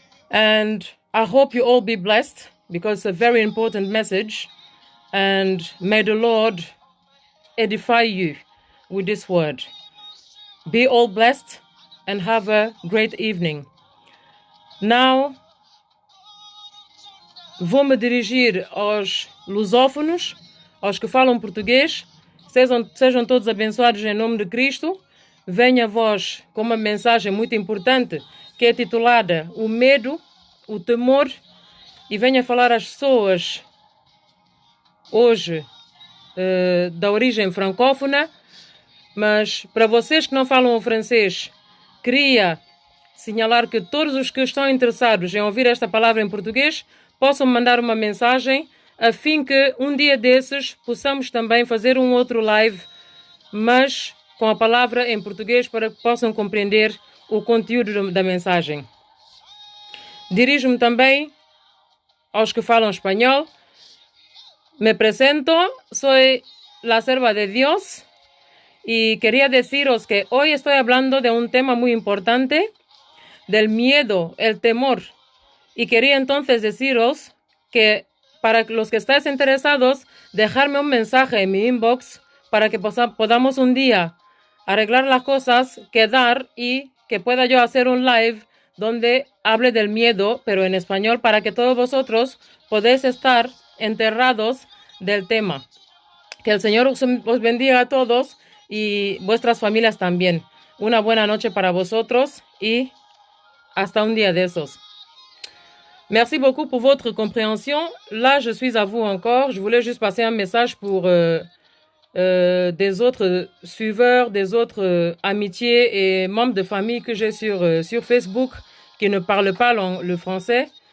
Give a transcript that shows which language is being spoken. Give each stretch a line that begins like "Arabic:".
English: And I hope you all be blessed because it's a very important message. And may the Lord edify you with this word. Be all blessed and have a great evening.
Portuguese: Now, vou me dirigir aos lusófonos, aos que falam português. Sejam todos abençoados em nome de Cristo. Venha a vós com uma mensagem muito importante que é titulada O Medo, o Temor, e venha falar às pessoas hoje da origem francófona, mas para vocês que não falam o francês, queria signalar que todos os que estão interessados em ouvir esta palavra em português possam mandar uma mensagem a fim que um dia desses possamos também fazer um outro live, mas com a palavra em português para que possam compreender o conteúdo da mensagem. Dirijo-me também aos que falam espanhol.
Spanish: Me presento, soy la serva de Dios y quería deciros que hoy estoy hablando de un tema muy importante, del miedo, el temor. Y quería entonces deciros que para los que estáis interesados, dejarme un mensaje en mi inbox para que podamos un día arreglar las cosas, quedar y que pueda yo hacer un live donde hable del miedo, pero en español, para que todos vosotros podéis estar enterrados del tema. Que el Señor os bendiga a todos y vuestras familias también. Una buena noche para vosotros y hasta un día de esos.
French: Merci beaucoup pour votre compréhension. Là, je suis à vous encore. Je voulais juste passer un message pour des autres suiveurs, des autres amitiés et membres de famille que j'ai sur Facebook qui ne parlent pas le français.